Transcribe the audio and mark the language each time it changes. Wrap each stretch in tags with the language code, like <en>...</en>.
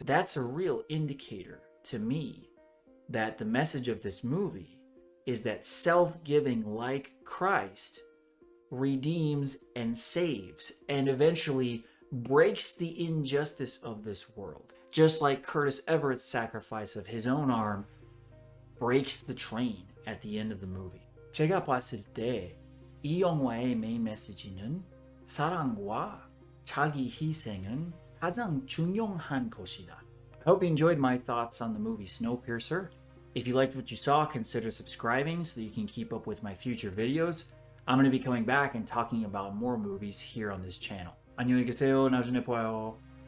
<en>That's a real indicator to me that the message of this movie is that self-giving like Christ redeems and saves and eventually breaks the injustice of this world. Just like Curtis Everett's sacrifice of his own arm breaks the train at the end of the movie.</en> <ko>제가 봤을 때 이 영화의 메인 메시지는 사랑과 자기 희생은 가장 중요한 것이다.</ko> <en>I hope you enjoyed my thoughts on the movie Snowpiercer. If you liked what you saw, consider subscribing so that you can keep up with my future videos. I'm going to be coming back and talking about more movies here on this channel.</en> <ko>안녕히 계세요. 나중에 봐요.</ko>